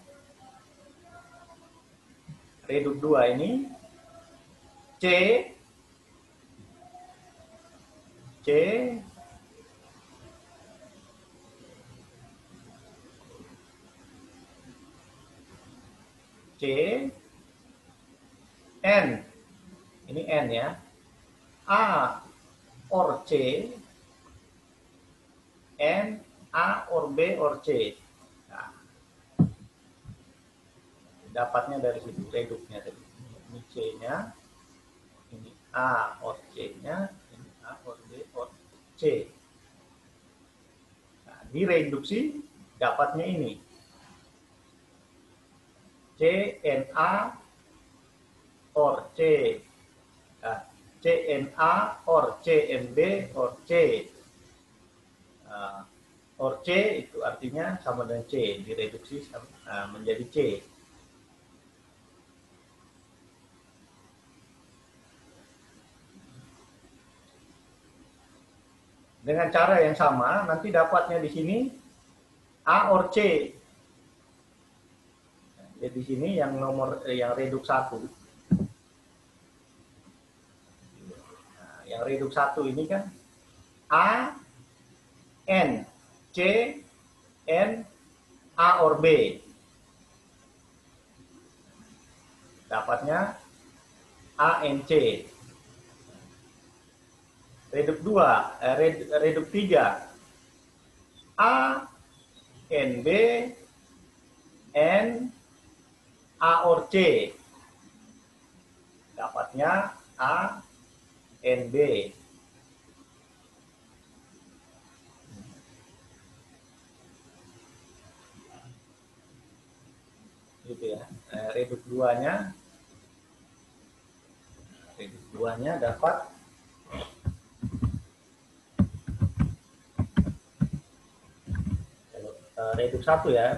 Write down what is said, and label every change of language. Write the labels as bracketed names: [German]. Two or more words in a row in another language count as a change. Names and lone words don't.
[Indonesian] Reduk 2 ini C N, ini N ya, A or C, N, A or B or C. Nah, dapatnya dari situ, reduknya tadi. Ini C-nya, ini A or C-nya, ini A or B or C. Nah, direduksi dapatnya ini. CNA or C, nah, CNA or CNB or C, or C itu artinya sama dengan C, direduksi menjadi C. Dengan cara yang sama, nanti dapatnya di sini A or C. Jadi di sini yang nomor yang reduk 1. Nah, yang reduk 1 ini kan A N C N A or B. Dapatnya A N C. Reduk 2, reduk 3. A N B N A or C. Dapatnya A, N, B. Gitu ya. Reduk 2-nya. Reduk 2-nya dapat reduk 1 ya.